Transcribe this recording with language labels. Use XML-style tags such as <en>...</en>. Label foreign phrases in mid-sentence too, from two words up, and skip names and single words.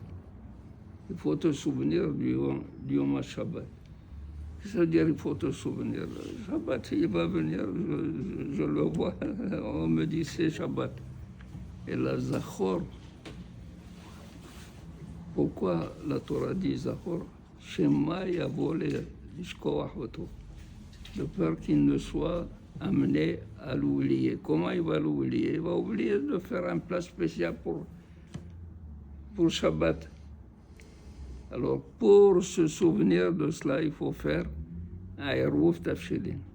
<fr>Il faut te souvenir du Yom HaShabbat. Ça veut dire il faut te souvenir. Shabbat, il va venir, je le vois, on me dit c'est Shabbat. Et la Zachor, pourquoi la Torah dit Zachor?</fr> <he>שמא יבוא לשכוח אותו.</he> <fr>De peur qu'il ne soit amené à l'oublier. Comment il va l'oublier? Il va oublier de faire un plat spécial pour Shabbat. Alors, pour se souvenir de cela, il faut faire un Eruv Tafshilin.</fr>